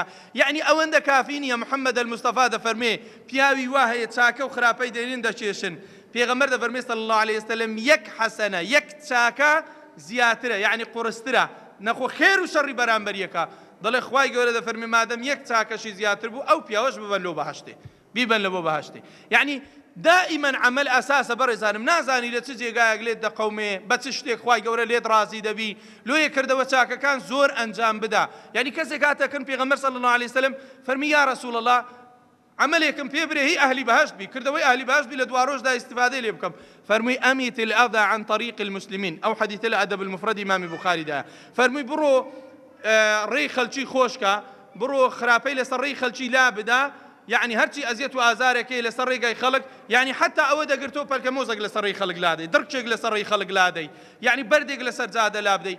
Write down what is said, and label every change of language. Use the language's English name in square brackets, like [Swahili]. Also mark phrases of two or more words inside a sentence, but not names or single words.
[Central Kurdish] یعنی ئەوەندە کافی نییە محەممەد المستەفا دەفەرمێ پیاوی وا هەیە چاکە و خراپەی دەرین دەچێشن. پێغەمبەر دەفەرمێ [Arabic] صلی الله عليه وسلم [Central Kurdish] یەک حەسەنە یەک چاکە زیاترە، یعنی قورسترە، نەخۆ خێر و شەڕی بەرامبەریەکە. دەڵێ خوای گەورە دەفەرمێ مادەم یەک چاکەشی زیاتر بوو ئەو پیاوەش ببەن لۆ بەهەشتێ، بیبەن لە بۆ بەهەشتێ. یعنی دائما عمل ئەساسە بەڕێزانم، نازانی لە چ جێگایەک لێت دەقەومێ بە چ شتێک خوای گەورە لێت ڕازی دەبی لۆیە کردەوە چاکەکان زۆر ئەنجام بدا. یعنی کەسێک هاتەکەن پێغەمبەر [Arabic] صلی الله عليه وسلم [Central Kurdish] فەرمی [Arabic] یا رسول الله [Central Kurdish] عملێکم پێ برێ هی ئەهلی بەهەشت بی، کردەوەی ئەهلی بەهەشت بی لە دوا ڕۆژدا ئیستیفادەی لێ بکەم. [Arabic] فەرمووی ئەمیت الأذى عن طريق المسلمين، [Central Kurdish] ئەو حەدیثە لە ئەدەب المفرد ئیمامی بوخاریدایە. فەرمووی بڕۆ ڕێی خەڵکی خۆشکە، بڕۆ خراپەی لەسەر ڕێی خەڵکی لا بدا، يعني هرچی ئەزیەت و ئازارێکی لەسەر ڕێگای خەڵک، يعني حتا ئەوە دەگرتەوە پەلکە مۆزێک لەسەر ڕێی خەڵک لا دەی، دڕکێک لەسەر ڕێی خەڵک لا دەی، يعني بەردێک لەسەر جادە لا بدەی.